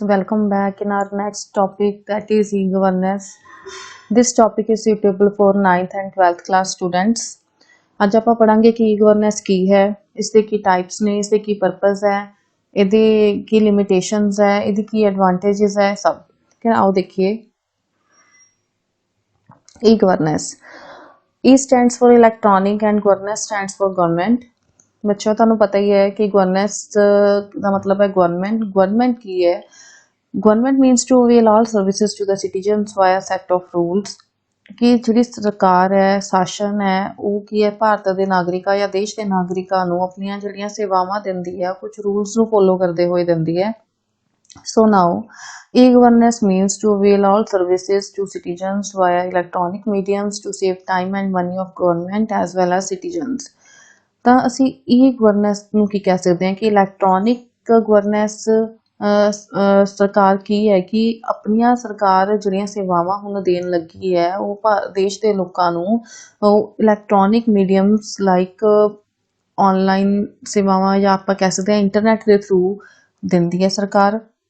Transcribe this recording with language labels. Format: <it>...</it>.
<en>Welcome back in our next topic, that is e-governance. This topic is suitable for 9th and 12th class students.</en> <pa>ਅੱਜ ਆਪਾਂ ਪੜਾਂਗੇ ਕਿ e-governance ਕੀ ਹੈ, ਇਸ ਦੇ ਕੀ types ਨੇ, ਇਸ ਦੇ ਕੀ ਪਰਪਸ ਹੈ, ਇਹਦੇ ਕੀ ਲਿਮਿਟੇਸ਼ਨਸ ਹੈ, ਇਹਦੀ ਕੀ ਐਡਵਾਂਟੇजेस ਹੈ, ਸਭ ਠੀਕ ਹੈ। ਆਓ ਦੇਖੀਏ e-governance.</pa> <en>E stands for electronic and governance stands for government.</en> <pa>ਬੱਚਿਓ ਤੁਹਾਨੂੰ ਪਤਾ ਹੀ ਹੈ ਕਿ ਗਵਰਨੈਂਸ ਦਾ ਮਤਲਬ ਹੈ ਗਵਰਨਮੈਂਟ ਕੀ ਹੈ।</pa> <en>Government means to avail all services to the citizens via set of rules.</en> <pa>ਕਿ ਜਿਹੜੀ ਸਰਕਾਰ ਹੈ, ਸ਼ਾਸਨ ਹੈ, ਉਹ ਕੀ ਹੈ, ਭਾਰਤ ਦੇ ਨਾਗਰਿਕਾਂ ਜਾਂ ਦੇਸ਼ ਦੇ ਨਾਗਰਿਕਾਂ ਨੂੰ ਆਪਣੀਆਂ ਜਿਹੜੀਆਂ ਸੇਵਾਵਾਂ ਦਿੰਦੀ ਹੈ, ਕੁਝ ਰੂਲਸ ਨੂੰ ਫੋਲੋ ਕਰਦੇ ਹੋਏ ਦਿੰਦੀ ਹੈ।</pa> <en>So now, e-governance means to avail all services to citizens via electronic mediums to save time and money of government as well as citizens.</en> <pa>ਤਾਂ ਅਸੀਂ ਈ ਗਵਰਨੈਂਸ ਨੂੰ ਕੀ ਕਹਿ ਸਕਦੇ ਹਾਂ ਕਿ ਇਲੈਕਟ੍ਰੋਨਿਕ ਗਵਰਨੈਂਸ ਸਰਕਾਰ ਕੀ ਹੈ ਕਿ ਆਪਣੀਆਂ ਸਰਕਾਰ ਜਿਹੜੀਆਂ ਸੇਵਾਵਾਂ ਹੁਣ ਦੇਣ ਲੱਗੀ ਹੈ ਉਹ ਦੇਸ਼ ਦੇ ਲੋਕਾਂ ਨੂੰ ਇਲੈਕਟ੍ਰੋਨਿਕ ਮੀਡੀਅਮਸ ਲਾਈਕ ਔਨਲਾਈਨ ਸੇਵਾਵਾਂ ਜਾਂ ਆਪਾਂ ਕਹਿ ਸਕਦੇ ਹਾਂ ਇੰਟਰਨੈਟ ਦੇ ਥਰੂ ਦਿੰਦੀ ਹੈ ਸਰਕਾਰ।</pa>